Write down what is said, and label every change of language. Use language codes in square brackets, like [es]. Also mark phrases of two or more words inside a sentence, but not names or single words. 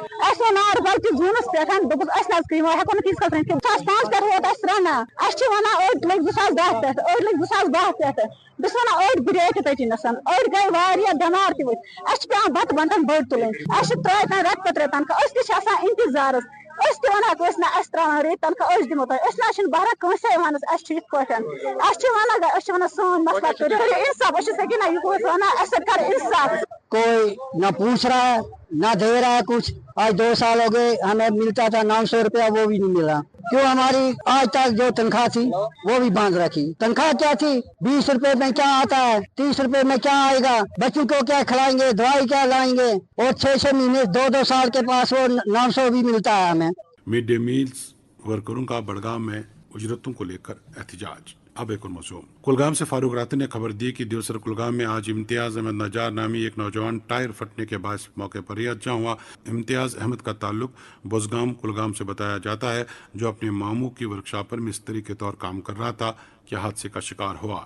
[ks] اَسہِ ووٚن ناربل تہِ زوٗنس پٮ۪ٹھ دوٚپُس أسۍ نہ حظ ہٮ۪کو نہٕ تیٖتِس کالس رٔنِتھ کیٚنٛہہ 2005 پٮ۪ٹھ ووت اَسہِ رَنان اَسہِ چھِ وَنان أڑۍ لٔگۍ 2010 پٮ۪ٹھ أڑۍ لٔگۍ 2012 پٮ۪ٹھ بہٕ چھَس وَنان أڑۍ گُریٚیہِ تٔتی نَسن أڑۍ گٔے واریاہ بٮ۪مار تہِ ؤتھۍ اَسہِ چھِ پٮ۪وان بَتہٕ بنٛٹن بٔڑ تُلٕنۍ اَسہِ چھِ ترٛٲے رٮ۪تہٕ پَتہٕ رٮ۪تہٕ تنخواہ أسۍ تہِ چھِ آسان اِنتِظارس أسۍ تہِ وَنان کٲنٛسہِ نہ اَسہِ ترٛاوان رٮ۪تۍ تنخواہ أسۍ دِمو تۄہہِ أسۍ نہ حظ چھِنہٕ بہران کٲنٛسے وَنس اَسہِ چھِ یِتھ پٲٹھۍ اَسہِ چھِ وَنان سون مطلب کٔرِو اِنصاف أسۍ چھِ سکیٖنہ یہِ گوٚو وَنان اَسہِ سۭتۍ کر اِنصاف [ur] کوئی نہ پوچھ رہا ہے نہ دے رہا ہے کچھ آج 2 سال ہو گئے ہمیں ملتا تھا 900 روپیہ وہ بھی نہیں ملا کیوں ہماری آج تک جو تنخواہ تھی وہ بھی باندھ رکھی تنخواہ کیا تھی 20 روپے میں کیا آتا ہے 30 روپے میں کیا آئے گا بچوں کو کیا کھلائیں گے دوائی کیا لائیں گے اور 6 مہینے 2 سال کے پاس وہ 900 بھی ملتا ہے ہمیں [en] mid day meals [ur] ورکروں کا بڈگام میں اجرتوں کو لے کر احتجاج. اب ایک اور موجود کلگام سے فاروق راتی نے خبر دی کہ دیوسر کلگام میں آج امتیاز احمد نجار نامی ایک نوجوان ٹائر پھٹنے کے بعد موقعے پر ہی ہتیا ہوا. امتیاز احمد کا تعلق بزگام کلگام سے بتایا جاتا ہے، جو اپنے ماموں کی ورکشاپ پر مستری کے طور کام کر رہا تھا کہ حادثے کا شکار ہوا.